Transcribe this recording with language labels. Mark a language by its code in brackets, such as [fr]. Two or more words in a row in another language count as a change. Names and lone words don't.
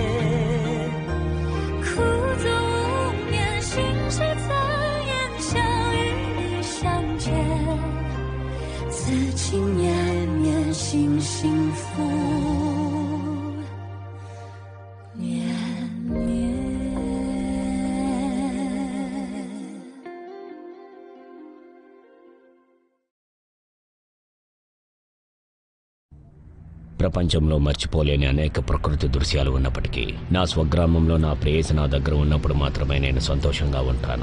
[zh] 苦足无眠，心事怎言？相遇相见，此情绵绵，心幸福绵绵。 [te] ప్రపంచంలో మర్చిపోలేని అనేక ప్రకృతి దృశ్యాలు ఉన్నప్పటికీ నా స్వగ్రామంలో నా ప్రేయసి నా దగ్గర ఉన్నప్పుడు మాత్రమే నేను సంతోషంగా ఉంటాను.